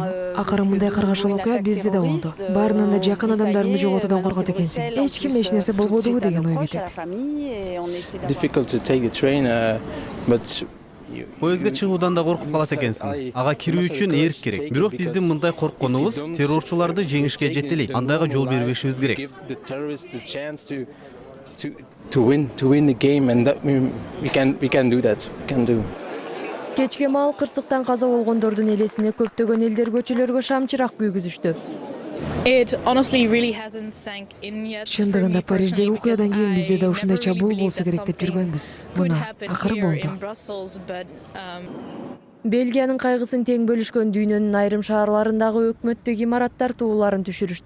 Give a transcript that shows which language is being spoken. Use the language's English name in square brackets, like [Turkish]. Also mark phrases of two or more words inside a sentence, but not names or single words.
[Kyrgyz] Акыры мындай каргашыл окуя бизде да болду. Баарынан да жакын адамдарыңды жоготуудан коркот экенсиң. Эч кимге эч нерсе болбодубу деген ой кетет. Поездге чыгуудан да коркуп калат экенсиң. Ага кирүү үчүн эрк керек. Бирок биздин мындай коркконубуз террорчуларды жеңишке жетелейт. Андайга жол бербешибиз керек. [English] To win the game, and that we can do that. We can do. [Kyrgyz] Кечке маал кырсыктан каза болгондордун элесине көптөгөн элдер көчөлөргө шамчырак күйгүзүштү. Чындыгында Париждеги окуядан кийин бизде да ушундай чабуул болсо керек деп жүргөнбүз. Мына акыры болду. Бельгиянын кайгысын тең бөлүшкөн дүйнөнүн айрым шаарларындагы өкмөттүк имараттар тууларын түшүрүштү.